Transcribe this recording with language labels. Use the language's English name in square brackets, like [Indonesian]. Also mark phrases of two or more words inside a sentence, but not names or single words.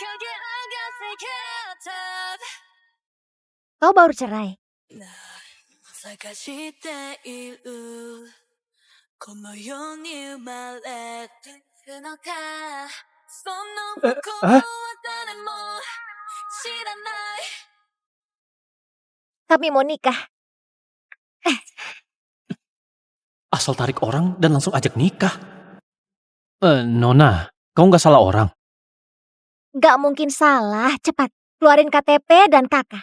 [Indonesian] Kau baru cerai. [Japanese] 探しているこの世に生まれてるのかその向こうは誰も知らない [Indonesian] Kami mau nikah. Asal tarik orang dan langsung ajak nikah. Nona, kau nggak salah orang. Gak mungkin salah. Cepat, keluarin KTP dan kakak.